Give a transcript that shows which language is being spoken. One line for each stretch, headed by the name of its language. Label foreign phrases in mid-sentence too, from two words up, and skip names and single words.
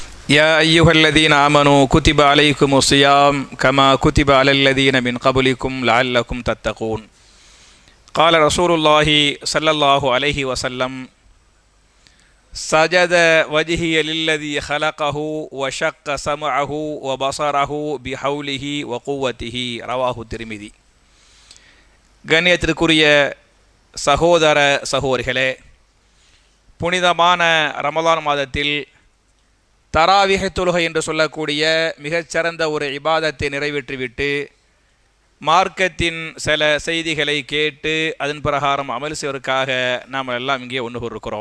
Arabic: يا أيها الذين آمنوا كتب عليكم الصيام كما كتب على الذين من قبلكم لعلكم تتقون. قال رسول الله صلى الله عليه وسلم: سجد وجهي للذي خلقه وشق سمعه وبصره بحوله وقوته. رواه الترمذي.
Tamil: கண்ணியத்திற்குரிய சகோதர சகோதரிகளே, புனிதமான ரமலான் மாதத்தில் தராவிஹ் தொழுகை என்று சொல்லக்கூடிய மிகச்சிறந்த ஒரு இபாதத்தை நிறைவேற்றிவிட்டு மார்க்கத்தின் சில செய்திகளை கேட்டு அதன் பிரகாரம் அமல் செய்வதற்காக நாம் எல்லாம் இங்கே ஒன்று கூறுகிறோம்.